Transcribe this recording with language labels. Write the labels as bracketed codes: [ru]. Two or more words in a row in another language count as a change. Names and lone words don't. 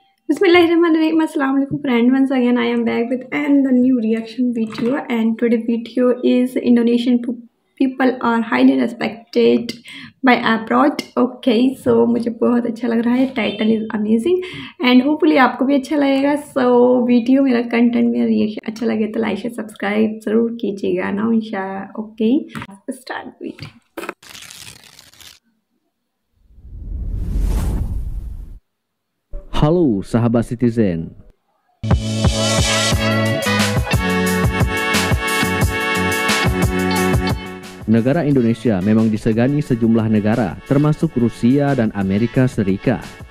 [ar] بسم الله الرحمن الرحيم. [en] Assalamualaikum friend. Once again I am back with another new reaction video, and today video is Indonesian people are highly respected by abroad. Okay, so [hi] मुझे बहुत अच्छा लग रहा है. [en] title is amazing and hopefully [hi] आपको भी अच्छा लगेगा. सो वीडियो मेरा कंटेंट मेरा रिएक्शन अच्छा लगे तो [en] like share subscribe [hi] जरूर कीजिएगा ना [ar] إن شاء الله. [en] okay, start video. [id] Halo sahabat Citizen. Negara Indonesia memang disegani sejumlah negara, termasuk Rusia dan Amerika Serikat.